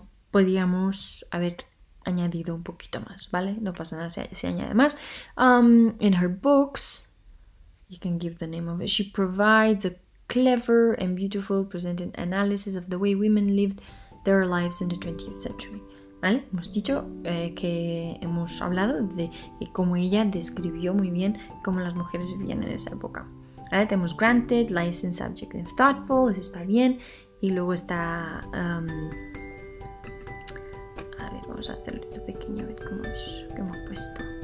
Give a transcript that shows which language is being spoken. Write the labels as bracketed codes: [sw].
[es] Podríamos haber añadido un poquito más, ¿vale? No pasa nada si añade más. [en] In her books, you can give the name of it. She provides a clever and beautiful presented analysis of the way women lived their lives in the 20th century. [es] ¿Vale? Hemos dicho que hemos hablado de cómo ella describió muy bien cómo las mujeres vivían en esa época. ¿Vale? Tenemos [en] granted, licensed, subject and thoughtful, [es] eso está bien. Y luego está... a ver, vamos a hacerlo esto pequeño, a ver cómo hemos puesto.